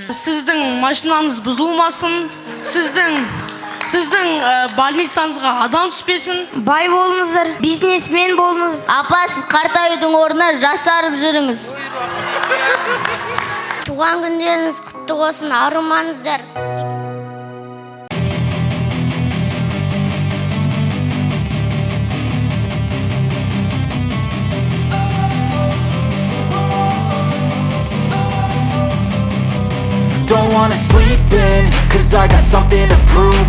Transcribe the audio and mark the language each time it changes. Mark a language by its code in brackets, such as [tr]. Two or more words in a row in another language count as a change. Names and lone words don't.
[kk] Сіздің машинаңыз бұзылмасын. Сіздің больницаңызға адам түспесін. Бай болыңыздар, бизнесмен болыңыз. Апа, сіз қартаюдың орнына жасарып жүріңіз. Туған күндеріңіз құтты болсын, арумаңыздар. [en] Don't wanna sleep in, cause I got something to prove.